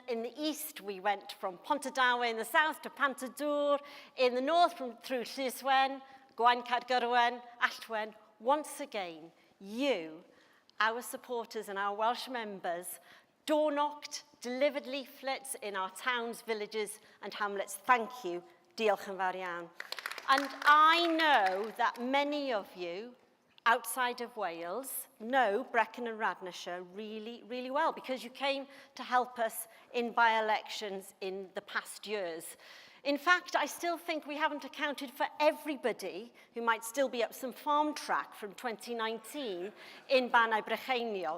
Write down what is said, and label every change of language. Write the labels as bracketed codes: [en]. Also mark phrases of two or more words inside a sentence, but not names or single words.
[en] In the east, we went from Pontardawe in the south to Pontardawe. In the north, through Llyswen, Gwaun Cadgyrwen, Allwen. Once again, you, our supporters and our Welsh members, door-knocked, delivered leaflets in our towns, villages and hamlets. Thank you. [cy] Diolch yn fawr iawn. [en] And I know that many of you outside of Wales know Brecon and Radnorshire really, really well because you came to help us in by-elections in the past years. In fact, I still think we haven't accounted for everybody who might still be up some farm track from 2019 in Banau Brycheiniog.